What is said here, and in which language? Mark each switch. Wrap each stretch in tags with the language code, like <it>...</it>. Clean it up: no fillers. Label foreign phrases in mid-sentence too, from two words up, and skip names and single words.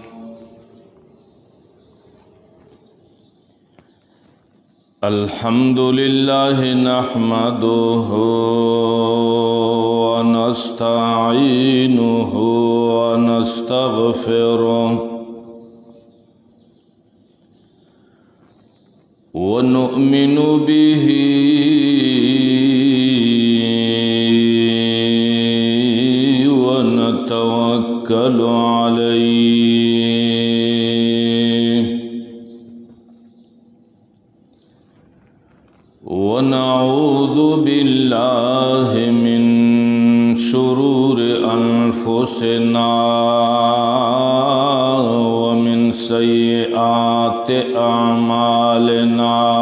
<ar>الحمد لله نحمده ونستعينه ونستغفره ونؤمن به ونتوكل عليه ونعوذ بالله من شرور أنفسنا ومن سيئات أعمالنا</ar>